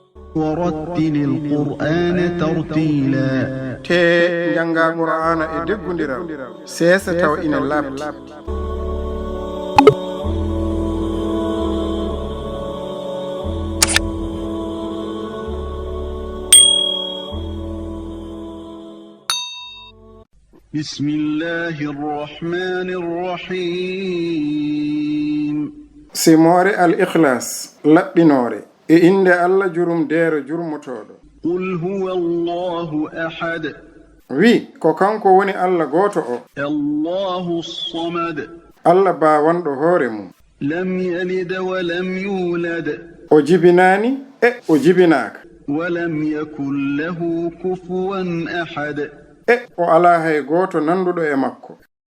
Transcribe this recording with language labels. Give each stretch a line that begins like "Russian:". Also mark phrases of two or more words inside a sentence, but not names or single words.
Arabic: ورتل القرآن ترتيلا
Fula: te janga qur'ana e deggundiral sesa taw ina labti
Arabic: بسم الله الرحمن الرحيم
Fula: simore al ikhlas labbinore e inde Allah jurum dero jurmotodo
Arabic: قل هو الله أحد
Fula: wi ko kanko woni Allah goto o
Arabic: الله الصمد
Fula: Allah ba wando hore mum
Arabic: لم يلد ولم يولد
Fula: o jibinani e o jibinaka
Arabic: ولم يكن له كفوا أحد
Fula: e o ala hay goto nandudo e makko